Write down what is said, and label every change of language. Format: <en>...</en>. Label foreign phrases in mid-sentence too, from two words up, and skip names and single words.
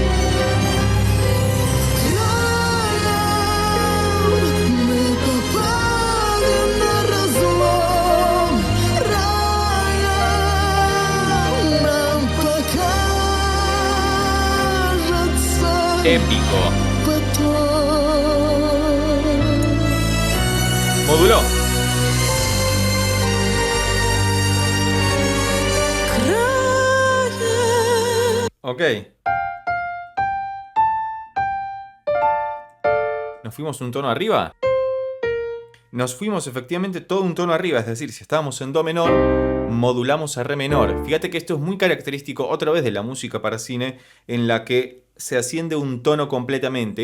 <ru>Краем мы попали на разлом, раем нам покажется</ru> <es>Épico.</es> <ru>потом.</ru> <es>Moduló.</es> <ru>Краем.</ru> <es>Ok. ¿Nos fuimos un tono arriba? Nos fuimos efectivamente todo un tono arriba, es decir, si estábamos en do menor, modulamos a re menor. Fíjate que esto es muy característico otra vez de la música para cine, en la que se asciende un tono completamente.</es>